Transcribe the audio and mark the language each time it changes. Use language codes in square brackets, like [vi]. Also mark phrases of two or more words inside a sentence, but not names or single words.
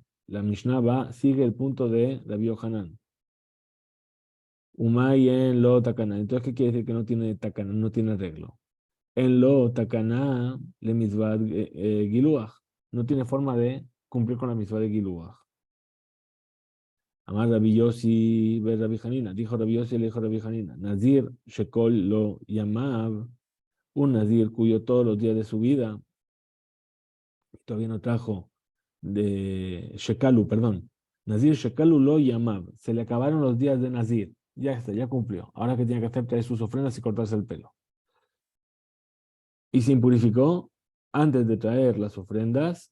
[es] La Mishnah sigue el punto de Rabbi Yohanan. [he] ומאי אין לו תקנה. [es] Entonces, ¿qué quiere decir que no tiene takana, no tiene arreglo? [he] אין לו תקנה למצוות גילוח. [es] No tiene forma de cumplir con la mitzvah de giluach. [he] אמר רבי יוסי ורבי חנינא. [es] Dijo Rabbi Yossi, le dijo Rabbi Hanina. [he] נזיר שכלו לו ימיו. [es] Un nazir cuyo todos los días de su vida todavía no trajo de Shekalu, perdón. [he] נזיר שכלו לו ימיו. [es] Se le acabaron los días de Nazir. Ya está, ya cumplió. Ahora que tiene que hacer traer sus ofrendas y cortarse el pelo. Y se impurificó antes de traer las ofrendas.